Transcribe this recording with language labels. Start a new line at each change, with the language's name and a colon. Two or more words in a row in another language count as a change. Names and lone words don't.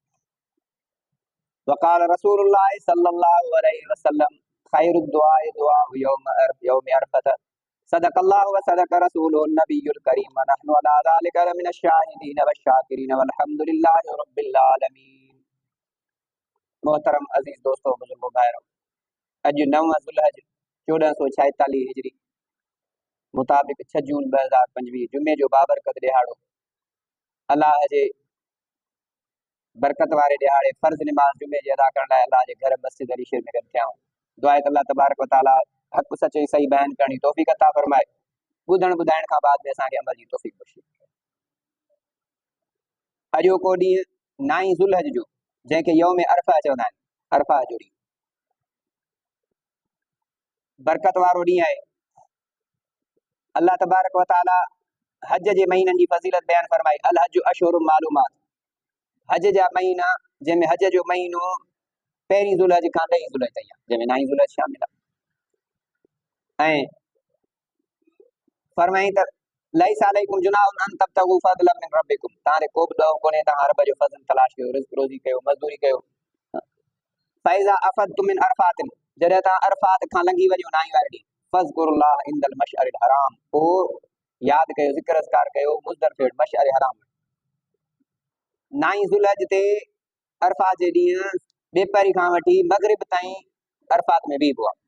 Arabic: وقال رسول الله صلى الله عليه وسلم خير الدعاء دعاء يوم عرفة صدق الله وصدق رسوله النبي الكريم ونحن على ذلك لمن الشاهدين والشاكرين والحمد لله رب العالمين.
Hindi: मोहतरम अजीज दोस्तों, बुजुर्गों, भाइयों,
Sindhi: अॼु 9 ज़ुल्हज 1446 हिजरी मुताबिक़ 6 जून 2025 जुमे जो बाबरकत ॾिहाड़ो अल्लाह जे बरकत वारे ॾिहाड़े फ़र्ज़ निमाज़ जुमे जी अदा करण लाइ अल्लाह जे घर मस्जिद अली शरीफ़ में गॾु थिया आहियूं। दुआ आहे त अल्लाह तबारक व तआला हक़ सच ऐं सही बयान करण जी तौफ़ीक़ अता फ़रमाए, ॿुधण ॿुधाइण खां बाद में असांखे अमल जी तौफ़ीक़ बख़्शे। अॼोको ॾींहुं 9 ज़ुल्हज जो, जंहिंखे यौम अरफ़ा चवंदा आहिनि, अरफ़ा जो ॾींहुं बरकत वारो ॾींहुं आहे। अल्लाह तबारक व तआला हज जे महीननि जी फ़ज़ीलत बयान फ़रमाई।
Arabic: الحج أشهر معلومات,
Sindhi: हज जा महीना जंहिंमें हज जो महीनो 1 ज़ुल्हज खां 10 ज़ुल्हज ताईं आहे, जंहिंमें 9 ज़ुल्हज शामिल आहे। ऐं फरमाई त
Arabic: ليس عليكم جناح أن تبتغوا فضلا من ربكم,
Sindhi: तव्हांखे को बि ॾोह कोन्हे तव्हां रब जो फ़ज़ल तलाश कयो, रिज़्क़ रोज़ी कयो, मज़दूरी कयो।
Arabic: فإذا أفضتم من عرفات,
Sindhi: जॾहिं तव्हां अरफ़ात खां लंघी वञो 9 वारे ॾींहुं,
Arabic: فاذكروا الله عند المشعر الحرام,
Sindhi: पोइ यादि कयो, ज़िक्र अज़कार कयो मुज़दलिफ़ मशअर हराम। 9 ज़ुल्हज ते अरफ़ात जे ॾींहुं ॿेपहरी खां वठी मग़रिब ताईं अरफ़ात में बीहबो आहे।